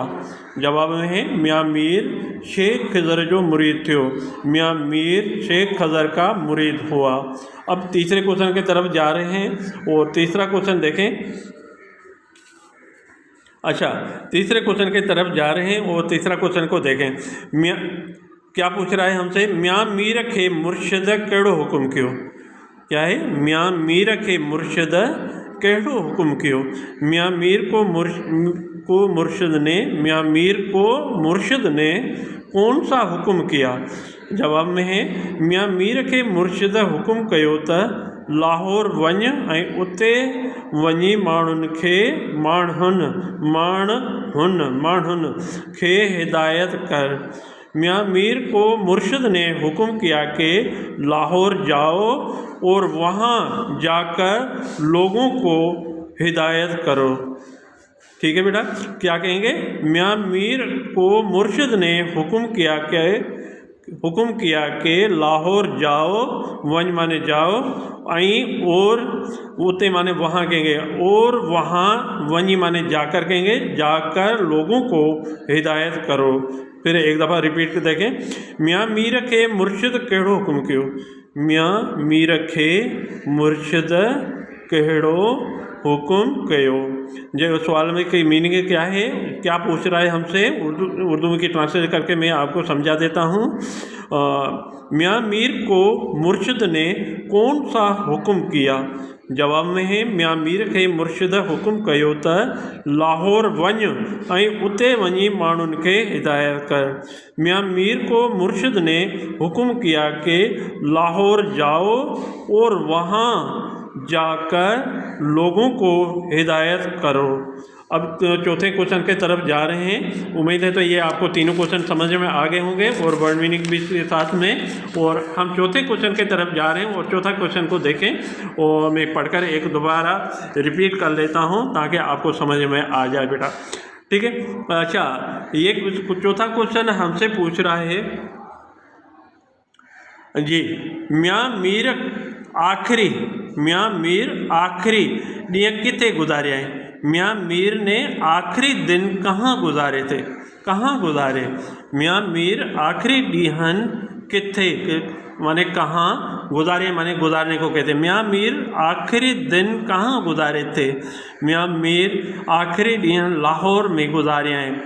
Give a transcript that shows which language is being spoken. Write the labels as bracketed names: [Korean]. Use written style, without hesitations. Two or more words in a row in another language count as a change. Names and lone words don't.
[Urdu] جواب میں ہے میاں میر شیخ خضر جو مرید تھے، میاں میر شیخ خضر کا مرید ہوا. اب تیسرے کوئسچن کی طرف جا رہے ہیں اور تیسرا کوئسچن دیکھیں. اچھا، تیسرے کوئسچن کی طرف جا رہے ہیں اور تیسرا کوئسچن کو دیکھیں. میاں کیا پوچھ رہا ہے ہم سے, [Sindhi] मियाँ मीर खे मुर्शिद कहिड़ो हुक्म कियो, [Urdu] کیا ہے, [Sindhi] मियाँ मीर खे मुर्शिद कहिड़ो हुक्म कियो, [Urdu] میاں میر کو مرشد نے، میاں میر کو مرشد نے کون سا حکم کیا. [Sindhi] जवाब में है मियाँ मीर खे मुर्शिद हुक्म कयो त लाहौर वञ ऐं उते वञी माण्हुनि खे हिदायत कर। [Urdu] میاں میر کو مرشد نے حکم کیا کہ لاہور جاؤ اور وہاں جا کر لوگوں کو ہدایت کرو. ٹھیک ہے بیٹا، کیا کہیں گے، میاں میر کو مرشد نے حکم کیا کہ لاہور جاؤ، ونج معنی جاؤ، آئی اور اتے معنی وہاں کہیں گے، اور وہاں ونجی معنی جا کر کہیں گے، جا کر لوگوں کو ہدایت کرو. پھر ایک دفعہ ریپیٹ کر دیکھیں, [Sindhi] मियाँ मीर खे मुर्शिद कहिड़ो हुक्म कियो, मियाँ मीर खे मुर्शिद कहिड़ो हुक्म कयो। [Urdu] جو سوال میں کی مینِنگ کیا ہے، کیا پوچھ رہا ہے ہم سے، اردو میں کی ٹرانسلیٹ کر کے میں آپ کو سمجھا دیتا ہوں. میاں میر کو مرشد نے کون سا حکم کیا. [Sindhi] जवाब में है मियाँ मीर खे मुर्शिद हुक्म कयो त लाहौर वञ ऐं उते वञी माण्हुनि खे हिदायत कर। [Urdu] میاں میر کو مرشد نے حکم کیا کہ لاہور جاؤ اور وہاں جا کر لوگوں کو ہدایت کرو. اب چوتھے کوئسچن کے طرف جا رہے ہیں. امید ہے تو یہ آپ کو تینوں کوئسچن سمجھ میں آ گئے ہوں گے اور ورڈ مینِنگ بھی ساتھ میں. اور ہم چوتھے کوئسچن کے طرف جا رہے ہیں اور چوتھا کوئسچن کو دیکھیں اور میں پڑھ کر ایک دوبارہ ریپیٹ کر لیتا ہوں تاکہ آپ کو سمجھ میں آ جائے بیٹا. ٹھیک ہے، اچھا، یہ چوتھا کوئسچن ہم سے پوچھ رہا ہے جی, [Sindhi] मियाँ मीर आखिरी ॾींहं किथे गुज़ारिया आहिनि। [Urdu] میاں میر نے آخری دن کہاں گزارے تھے، کہاں گزارے. [Sindhi] मियाँ मीर आखिरी डीहन किथे, [Urdu] معنی کہاں گزارے، معنی گزارنے کو کہتے ہیں. میاں میر آخری دن کہاں گزارے تھے۔ میاں میر آخری دن لاہور میں گزارے ہیں.